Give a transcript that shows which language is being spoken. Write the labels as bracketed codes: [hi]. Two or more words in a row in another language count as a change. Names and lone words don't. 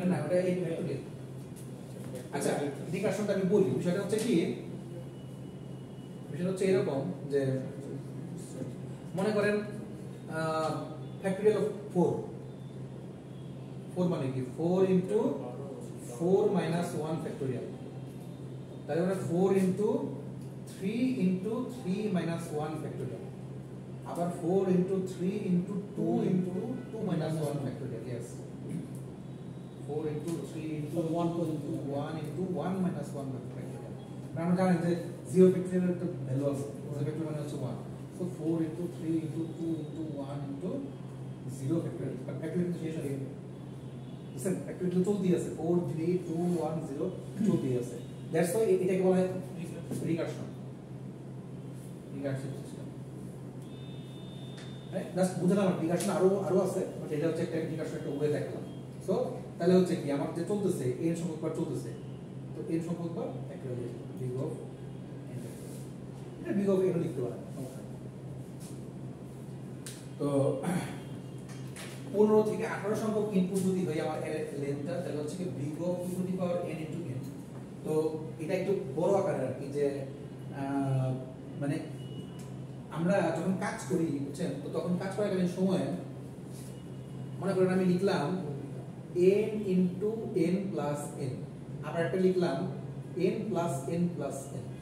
[bn] না ওটা এই ভেক্টর। আচ্ছা রিকারশনটা আমি বলি, বিষয়টা হচ্ছে কি বিষয়টা হচ্ছে এরকম যে মনে করেন [en] factorial of 4 [bn] মানে কি [en] 4 into 4 minus 1 factorial, [bn] তাহলে মানে [en] 4 into 3 into 3 minus 1 factorial, আবার 4 into 3 into 2 into 2 minus 1 factorial, yes 4 into 3 into 1 into 1 into 1 minus 1 factorial। [bn] আমরা জানি যে 0 factorial এর তো ভ্যালু আছে, 0 factorial মানে হচ্ছে 1, [en] So 4 into 3 into 2 into 1 into 0 factorial. But factorial [bn] তো শেষ হয়ে গেছে। Listen, factorial তো চলতেই আছে। 4 3 2 1 0 চলতেই আছে। [en] That's why [bn] এটাকে বলা হয় recursion. [en] Recursive system. রাইট? [bn] জাস্ট বুঝলাম recursion আরো আছে, বাট এটা হচ্ছে একটা recursion একটা ওয়ে দেখলাম। সো তাহলে হচ্ছে কি আমার যে চলতেছে n সংখ্যক বার চলতেছে। তো n সংখ্যক বার [en] factorial big of n। [bn] এটা [en] big of n [bn] ও লিখতে পারেন। তো 15 থেকে 18 সংখ্যক ইনপুট যদি হয় আমার লেন্থটা, তাহলে হচ্ছে কি [en] big of e to the power n into n। [bn] তো এটা একটু বড় আকারের আর কি, যে মানে আমরা যখন কাজ করি বুঝছেন, তো তখন কাজ করাকালীন সময়ে মনে করেন আমি লিখলাম [en] n into n plus n, [bn] আবার একটা লিখলাম [en] n plus n plus n।